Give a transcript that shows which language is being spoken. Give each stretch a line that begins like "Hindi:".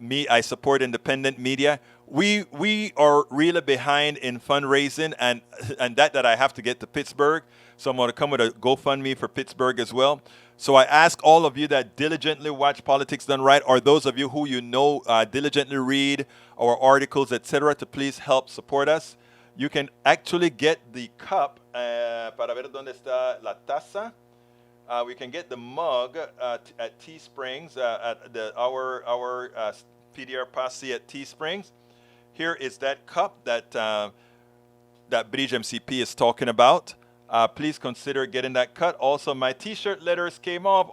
English: I support independent media. We are really behind in fundraising, and that I have to get to Pittsburgh. So I'm going to come with a GoFundMe for Pittsburgh as well. So I ask all of you that diligently watch Politics Done Right, or those of you who diligently read our articles, etc., to please help support us. You can actually get the cup.
Spanish: Para ver dónde está la taza.
English: We can get the mug at Teesprings, at our PDR Posse at Teesprings. Here is that cup that Bridge MCP is talking about. Please consider getting that cut. Also, my T-shirt letters came off.